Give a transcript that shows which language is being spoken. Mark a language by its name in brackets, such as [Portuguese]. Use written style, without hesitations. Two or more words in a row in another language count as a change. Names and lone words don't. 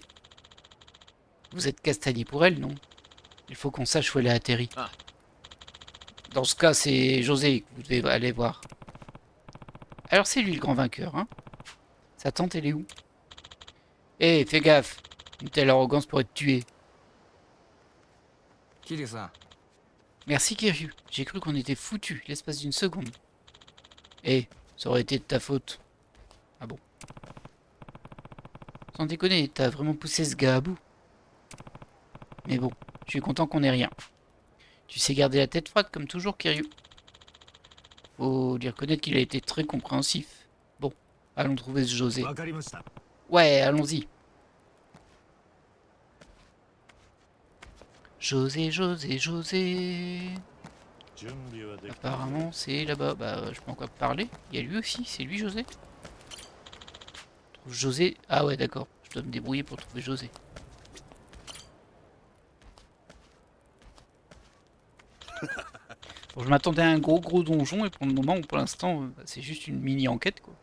[French] Vous êtes castagné pour elle, non? Il faut qu'on sache où elle a atterri. Ah. Dans ce cas, c'est José que vous devez aller voir. Alors c'est lui le grand vainqueur, hein. Sa tante, elle est où? Eh, fais gaffe. Une telle arrogance pourrait te tuer. [Japanese] 桐生さん [French] Merci Kiryu. J'ai cru qu'on était foutus l'espace d'une seconde. Eh, ça aurait été de ta faute. Ah bon? Sans déconner, t'as vraiment poussé ce gars à bout. Mais bon, je suis content qu'on ait rien. Tu sais garder la tête froide comme toujours, Kiryu. Faut lui reconnaître qu'il a été très compréhensif. Bon, allons trouver ce José. [Japanese] わかりました。 [French] Ouais, allons-y. José, José, José. [Japanese] 準備はできた。 [French] Apparemment, c'est là-bas. Bah, je peux encore parler. Il y a lui aussi. C'est lui, José. Trouve José. Ah ouais, d'accord. Je dois me débrouiller pour trouver José. Bon, je m'attendais à un gros donjon et pour le moment, pour l'instant, c'est juste une mini-enquête, quoi.